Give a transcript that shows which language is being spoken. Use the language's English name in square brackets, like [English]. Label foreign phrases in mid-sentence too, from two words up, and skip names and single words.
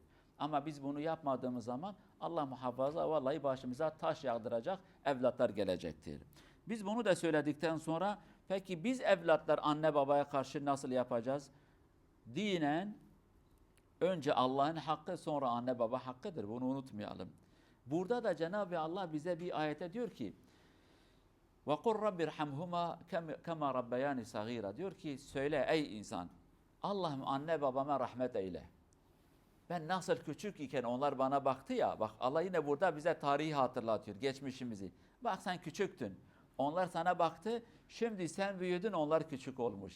[Turkish] Ama biz bunu yapmadığımız zaman Allah muhafaza vallahi başımıza taş yağdıracak evlatlar gelecektir. Biz bunu da söyledikten sonra peki biz evlatlar anne babaya karşı nasıl yapacağız? Dinen önce Allah'ın hakkı sonra anne baba hakkıdır. Bunu unutmayalım. Burada da Cenab-ı Allah bize bir ayete diyor ki [Arabic] وَقُلْ رَبِّ رْحَمْهُمَا كَمَا رَبَّيَانِ صَغِيرًا [Turkish] diyor ki söyle ey insan Allah'ım anne babama rahmet eyle. Ben nasıl küçük iken onlar bana baktı ya, bak Allah yine burada bize tarihi hatırlatıyor, geçmişimizi. Bak sen küçüktün, onlar sana baktı, şimdi sen büyüdün, onlar küçük olmuş.